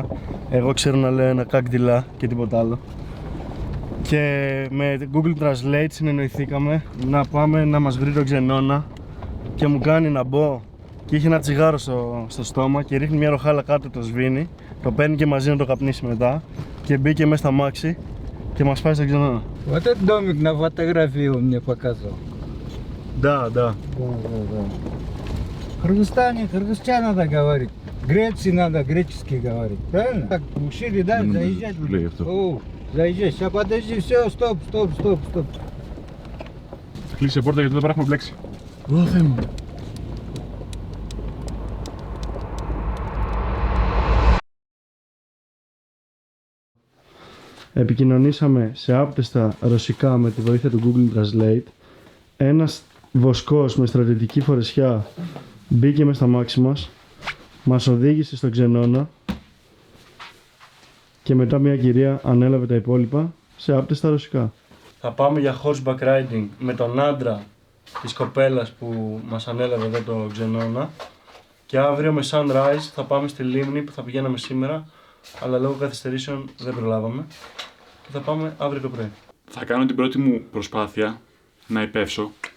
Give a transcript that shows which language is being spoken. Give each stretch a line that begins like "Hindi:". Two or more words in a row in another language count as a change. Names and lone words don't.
Greek: Εγώ ξέρω να λέω ένα κάκδιλα και τίποτα άλλο. Και με Google Translate συνεννοηθήκαμε να πάμε να μας βρει τον Ξενώνα και μου κάνει να μπω και είχε ένα τσιγάρο στο στόμα και ρίχνει μια ροχάλα κάτω, το σβήνει, το παίρνει και μαζί να το καπνίσει μετά και μπήκε μέσα στα μάξι και μας πάει στον Ξενώνα.
Russian: Вот этот домик на фотографии он мне показал. Да. Да. В Кыргызстане кыргызча надо говорить. Греции надо греческий говорить. Правильно? Так учили, да? Заезжать. О, заезжай. Сейчас подожди, все, стоп.
Greek: Κλείσε πόρτα γιατί εδώ πέρα έχουμε μπλέξει. Ω Θεέ μου. Επικοινωνήσαμε σε άπτεστα ρωσικά με τη βοήθεια του Google Translate. Ένας βοσκός με στρατιωτική φορεσιά μπήκε μες στα μάξι μας, μας οδήγησε στον Ξενώνα και μετά μια κυρία ανέλαβε τα υπόλοιπα σε άπτεστα ρωσικά. Θα πάμε για
English: horseback riding
Greek: με τον άντρα της κοπέλας που μας ανέλαβε εδώ το Ξενώνα και αύριο με sunrise θα πάμε στη λίμνη που θα πηγαίναμε σήμερα, αλλά λόγω καθυστερήσεων δεν προλάβαμε και θα πάμε αύριο το πρωί. Θα κάνω την πρώτη μου προσπάθεια να υπεύσω.